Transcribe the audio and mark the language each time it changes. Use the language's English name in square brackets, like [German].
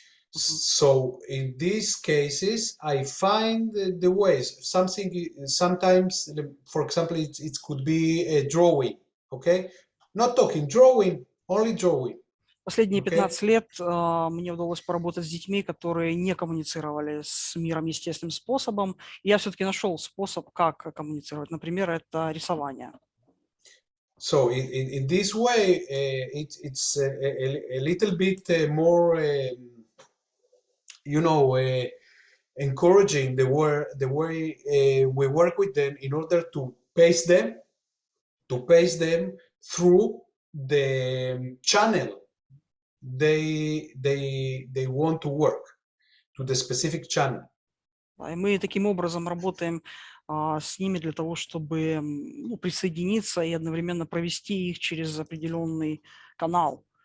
[English] So in these cases, I find the ways. Sometimes, for example, it could be a drawing, okay? Not talking, drawing, only drawing. [Russian] Последние 15 лет мне удалось поработать с детьми, которые не коммуницировали с миром естественным способом. И я все-таки нашел способ, как коммуницировать. Например, это рисование. [English] So in this way, it's a little bit more, you know, encouraging the way we work with them in order to pace them through the channel they want to work, to the specific channel. [Russian] И мы таким образом работаем с ними для того, чтобы присоединиться и одновременно провести их через определенный канал.